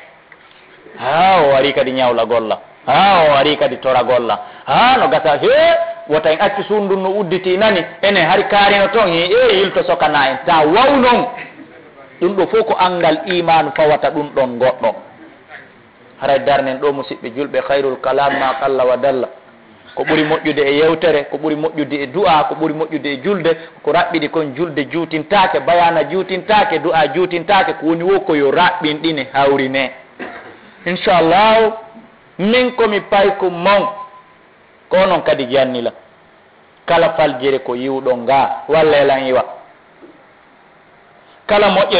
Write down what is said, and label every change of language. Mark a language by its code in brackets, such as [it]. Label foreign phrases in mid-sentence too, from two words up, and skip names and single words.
[ff] ha o ari kadi ñawla golla ha o ari kadi tora golla ha no gasa he wota en acci sundun no udditi nani enen hari kaarino toon yilto sokana en ta waw noon ɗum ɗo fof ko angal imanu fawata ɗum ɗon goɗɗo haray darnen ɗo musidɓe julɓe [ar] خير الكلام ما قل ودل [ff] ko ɓuri moƴƴude e yewtere ko ɓuri moƴƴude e du'a ko ɓuri moƴƴude e julde ko raɓɓiɗi kon julde juutintake bayana juutintake du'a juutintake ko woni wo ko yo raɓɓin ɗine hawrine inchallahu min komi pay ko mon ko noon kadi jannila kala faljere ko yiwɗo nga walla elan iwa kala moƴƴere